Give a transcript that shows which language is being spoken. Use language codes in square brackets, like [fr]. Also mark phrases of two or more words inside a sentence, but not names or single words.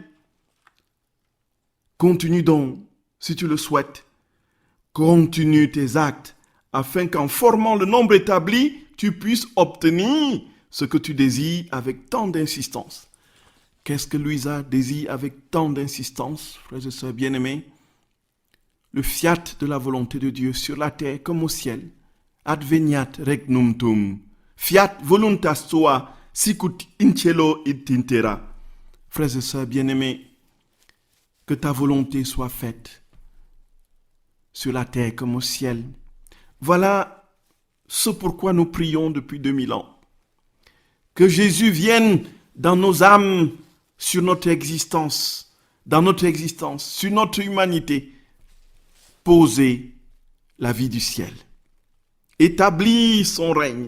[fr] Continue donc, si tu le souhaites, continue tes actes, afin qu'en formant le nombre établi, tu puisses obtenir ce que tu désires avec tant d'insistance. Qu'est-ce que Louisa désire avec tant d'insistance, frères et sœurs bien-aimés? Le fiat de la volonté de Dieu sur la terre comme au ciel. [la] Adveniat regnum tuum. Fiat voluntas tua, sicut in cielo et in terra. [fr] Frères et sœurs bien-aimés, que ta volonté soit faite sur la terre comme au ciel. Voilà ce pourquoi nous prions depuis 2000 ans. Que Jésus vienne dans nos âmes, sur notre existence, dans notre existence, sur notre humanité, poser la vie du ciel, établir son règne.